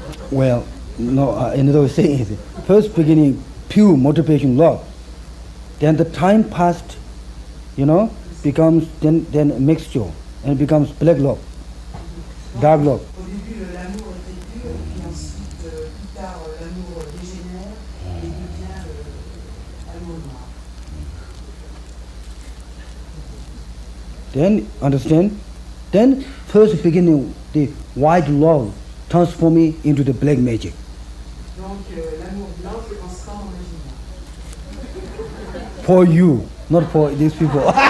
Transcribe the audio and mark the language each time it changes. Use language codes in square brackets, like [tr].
[en] Well, no, another way of saying is, first beginning, pure motivation love. Then the time passed, becomes then a mixture, and becomes black love, dark love. [fr] Au début, l'amour était pur, puis ensuite, plus tard, l'amour dégénère et devient amour noir. [en] Then, understand? Then, first beginning, the white love transforming into the black magic. [fr] Donc l'amour blanc se transforme en magie noire. [en] For you, not for these people.